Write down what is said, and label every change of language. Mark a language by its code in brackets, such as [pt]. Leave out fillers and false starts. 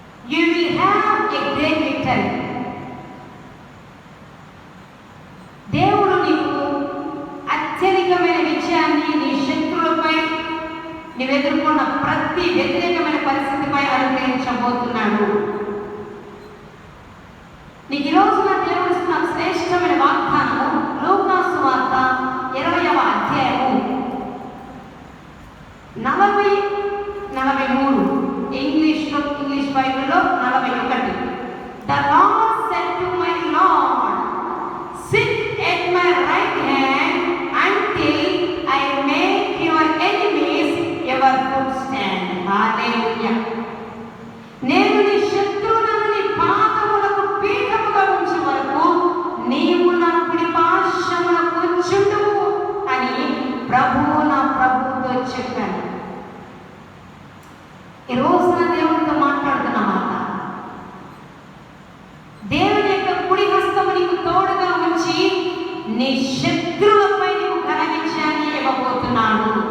[en] You will have a great victory. [te] దేవుడు నీకు అత్యధికమైన విజయాన్ని నీ శత్రువులపై నీవు ఎదుర్కొన్న ప్రతి వ్యతిరేకమైన పరిస్థితిపై అనుగ్రహించబోతున్నాడు. నీకు ఈరోజు నా దేవుడు ఇస్తున్న శ్రేష్టమైన వాగ్దానము లూకా సువార్త 20వ అధ్యాయము 40-43 ఇంగ్లీష్ బైబిల్లో 41. [en] The Lord said to my Lord, sit at my right hand until I make your enemies your footstool. Hallelujah. [te] నేను నీ శత్రువులను నీ పాదములకు పీఠముగా ఉంచే వరకు నీవు నా కుడి పార్శ్వమున కూర్చుండుము అని ప్రభువు నా ప్రభువుతో చెప్పాను. ఈ రోజు నా దేవుడితో మాట్లాడుతున్న మాట, దేవుని యొక్క కుడి హస్తము నీకు తోడుగా ఉంచి నీ శత్రువులపై నీకు ఘన విజయాన్ని ఇవ్వబోతున్నాడు.